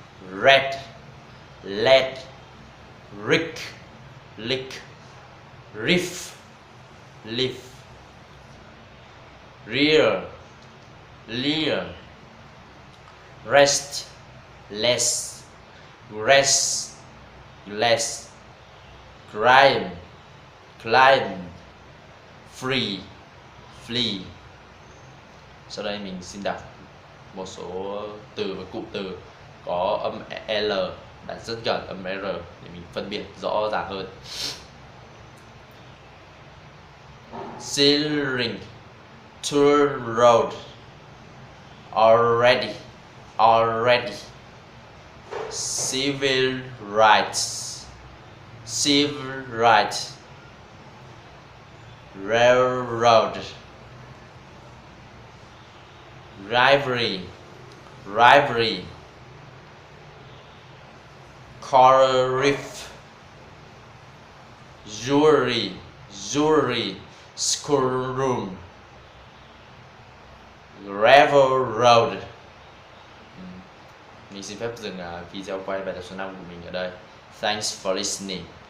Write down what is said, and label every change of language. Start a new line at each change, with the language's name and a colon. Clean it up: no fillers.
English: Red, led, rick, lick, riff, lift, rear, leer, rest, less, rest, less, climb, climb, free, flee.
Vietnamese: Sau đây mình xin đọc một số từ và cụm từ có âm L đã rất gần âm R để mình phân biệt rõ ràng hơn.
English: Ceiling, tour road, already, already, civil rights, civil rights, railroad, rivalry, rivalry, coral reef, jewelry, jewelry, schoolroom, railroad.
Vietnamese: Mình xin phép dừng video quay bài tập số 5 của mình ở đây.
English: Thanks for listening.